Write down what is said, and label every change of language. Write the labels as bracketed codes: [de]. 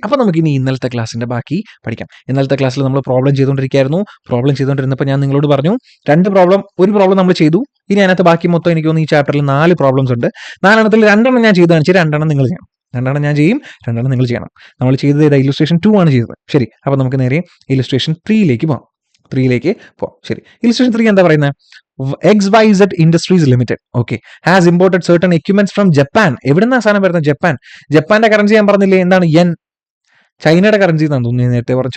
[ml] അപ്പോൾ നമുക്ക് ഇനി ഇന്നലത്തെ ക്ലാസ്സിന്റെ ബാക്കി പഠിക്കാം. ഇന്നലത്തെ ക്ലാസ്സിൽ നമ്മൾ പ്രോബ്ലം ചെയ്തുകൊണ്ടിരുന്നപ്പോൾ ഞാൻ നിങ്ങളോട് പറഞ്ഞു ഒരു പ്രോബ്ലം നമ്മൾ ചെയ്തു. ഇനി അതിനകത്ത് ബാക്കി മൊത്തം എനിക്ക് തോന്നുന്നു ഈ ചാപ്റ്ററിൽ 4 പ്രോബ്ലംസ് ഉണ്ട്. 4 രണ്ടെണ്ണം ഞാൻ ചെയ്ത് കാണിച്ചു, 2 നിങ്ങൾ ചെയ്യണം. 2 ഞാൻ ചെയ്യും, 2 നിങ്ങൾ ചെയ്യണം. നമ്മൾ ചെയ്തത് ഇല്ലസ്ട്രേഷൻ 2 ആണ് ചെയ്തത്. ശരി. അപ്പോൾ നമുക്ക് നേരെ ഇല്ലസ്ട്രേഷൻ 3ലേക്ക് പോകാം. ശരി. ഇല്ലസ്ട്രേഷൻ 3 എന്താ പറയുന്നത്? [en] XYZ Industries Limited, okay, has imported certain equipments from Japan. [ml] എവിടുന്നാ സാധനം വരുന്നത്? ജപ്പാന്റെ കറൻസി ഞാൻ പറഞ്ഞില്ലേ, എന്താണ്? yen. ചൈനയുടെ കറൻസി എന്നാണ് തോന്നുന്നു നേരത്തെ പറഞ്ഞു.